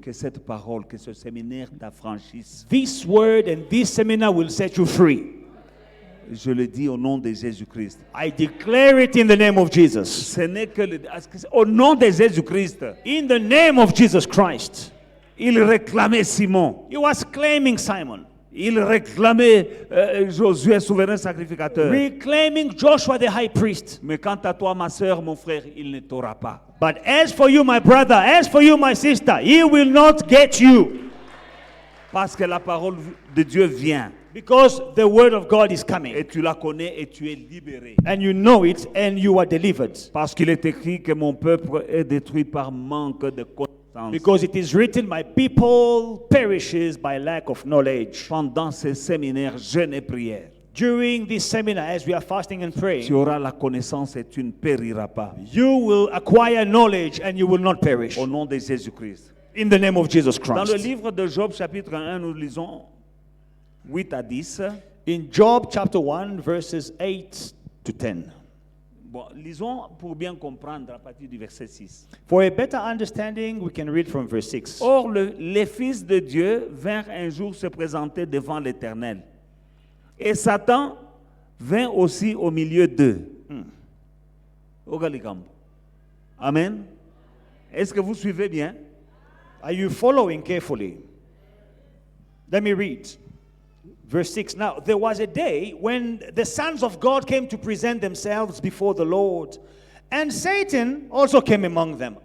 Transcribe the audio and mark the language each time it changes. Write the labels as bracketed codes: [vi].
[fr] que cette parole, que ce séminaire t'affranchisse, [en] this word and this seminar will set you free. [fr] je le dis au nom de Jésus-Christ. [en] I declare it in the name of Jesus. [fr] Ce n'est que au nom de Jésus-Christ. [en] In the name of Jesus Christ. [fr] Il réclamait Simon. [en] He was claiming Simon. [fr] Il réclamait Josué, souverain sacrificateur. [en] Reclaiming Joshua the high priest. [fr] Mais quant à toi, ma soeur, mon frère, il ne t'aura pas. [en] But as for you, my brother, as for you, my sister, he will not get you. [fr] Parce que la parole de Dieu vient. [en] Because the word of God is coming. [fr] Et tu la connais et tu es libéré. [en] And you know it and you are delivered. [fr] Parce qu'il est écrit que mon peuple est détruit par manque de connaissance. [en] Because it is written, my people perishes by lack of knowledge. [fr] Pendant ces séminaires, jeûne et prière, [en] During this seminar, as we are fasting and praying, [fr] tu auras la connaissance et tu ne périras pas. [en] you will acquire knowledge and you will not perish. [fr] Au nom de Jésus-Christ. [en] In the name of Jesus [fr] Dans le [en] Christ. [fr] livre de Job, chapitre 1, nous lisons 8 à 10. [en] In Job chapter 1, verses 8 to 10. [fr] Bon, lisons pour bien comprendre à partir du verset 6. [en] For a better understanding, we can read from verse 6. [fr] Or, les fils de Dieu vinrent un jour se présenter devant l'Éternel. Et Satan vint aussi au milieu d'eux. Ogalikam. Amen. Est-ce que vous suivez bien? [en] Are you following carefully? Let me read. Verse 6. Now, there was a day when the sons of God came to present themselves before the Lord, and Satan also came among them.